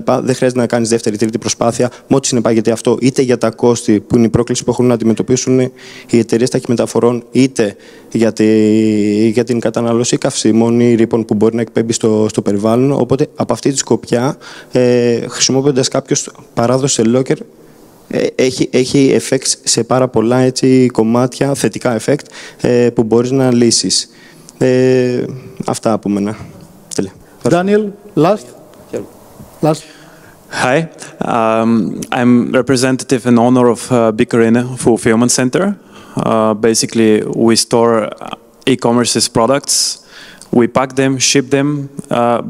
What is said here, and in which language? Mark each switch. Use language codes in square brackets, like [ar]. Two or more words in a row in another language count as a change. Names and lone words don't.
[el] Δεν χρειάζεται να κάνεις δεύτερη-τρίτη προσπάθεια, με ό,τι συνεπάγεται αυτό, είτε για τα κόστη που είναι η πρόκληση που έχουν να αντιμετωπίσουν οι εταιρείες ταχυμεταφορών, είτε για την κατανάλωση καυσίμων ή ρήπων που μπορεί να εκπέμπει στο περιβάλλον. Οπότε, από αυτή τη σκοπιά, χρησιμοποιώντας κάποιος παράδοση σε locker, έχει effects σε πάρα πολλά κομμάτια, θετικά effect, που μπορείς να λύσεις. Αυτά από μένα. [en] Daniel, last. Hi, I'm representative and owner of Bikarine Fulfillment Center. Basically, we store e-commerce's products. We pack them, ship them.